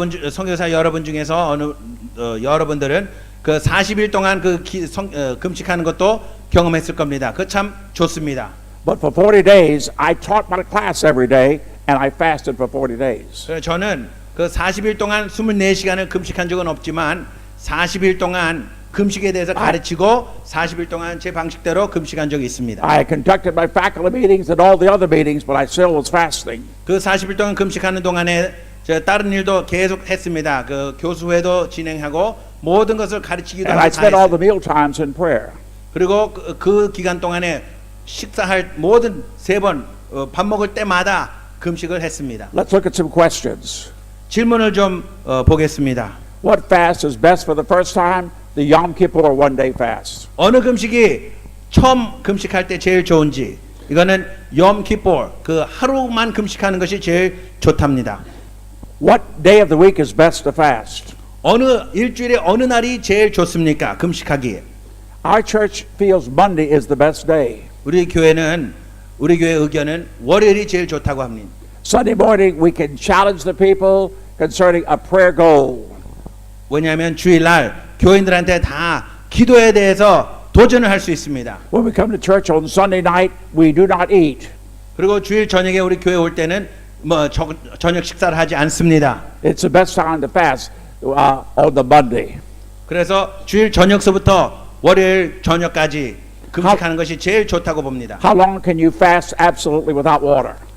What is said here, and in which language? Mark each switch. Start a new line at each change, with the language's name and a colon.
Korean: 선교사 여러분 중에서 여러분들은 그 40일 동안 금식하는 것도 경험했을 겁니다. 그 참 좋습니다.
English: But for 40 days, I taught my class every day and I fasted for 40 days.
Korean: 그래서 저는 그 40일 동안 24시간을 금식한 적은 없지만 40일 동안 금식에 대해서 가르치고 40일 동안 제 방식대로 금식한 적이 있습니다.
English: I conducted my faculty meetings and all the other meetings, but I still was fasting.
Korean: 그 40일 동안 금식하는 동안에 저 다른 일도 계속 했습니다. 그 교수회도 진행하고 모든 것을 가르치기도
English: And
Korean: 하고
English: I
Korean: 다
English: spent all the
Korean: 했어요.
English: meal times in prayer.
Korean: 그리고 그 기간 동안에 식사할 모든 3번 밥 먹을 때마다 금식을 했습니다.
English: Let's look at some questions.
Korean: 질문을 좀 보겠습니다.
English: What fast is best for the first time? The Yom Kippur one day fast.
Korean: 어느 금식이 처음 금식할 때 제일 좋은지 이거는 염키포 그 하루만 금식하는 것이 제일 좋답니다.
English: What day of the week is best to fast?
Korean: 어느 일주일에 어느 날이 제일 좋습니까? 금식하기에.
English: Our church feels Monday is the best day.
Korean: 우리 교회 의견은 월요일이 제일 좋다고 합니다.
English: Sunday morning we can challenge the people concerning a prayer goal.
Korean: 왜냐하면 주일날 교인들한테 다 기도에 대해서 도전을 할 수 있습니다.
English: When we come to church on Sunday night, we do not eat.
Korean: 그리고 주일 저녁에 우리 교회 올 때는 저녁 식사를 하지 않습니다.
English: It's the best time to fast on the Monday.
Korean: 그래서 주일 저녁서부터 월요일 저녁까지 금식하는 것이 제일 좋다고 봅니다.
English: How long can you fast absolutely without water?